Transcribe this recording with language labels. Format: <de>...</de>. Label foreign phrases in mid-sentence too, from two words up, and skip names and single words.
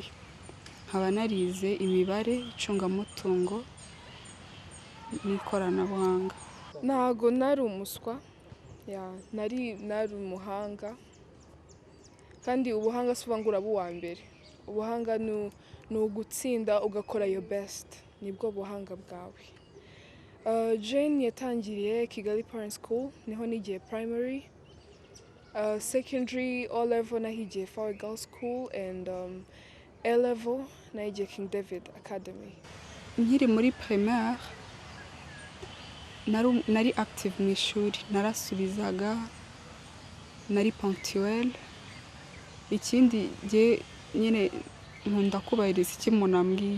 <rw>Nkaba narize imibare, icungamutungo n'ikoranabuhanga. Ntago nari umuswa, nari umuhanga, kandi ubuhanga si uvuga ngo uraba uwa mbere. Ubuhanga ni ugutsinda ugakora</rw> <en>your best,</en> <rw>nibwo buhanga bwawe. Jane yatangiriye Kigali Parent School, niho nigiye primary.</rw> <en>Secondary O level</en> <rw>nahigiye Flower Girls School,</rw> <en>and A level</en> <rw>nahigiye King David Academy. Nkiri muri primaire nari active mu ishuri, narasubizaga, nari ponctuelle. Ikindi nyine nkunda kubahiriza icyo umuntu ambwiye.</rw>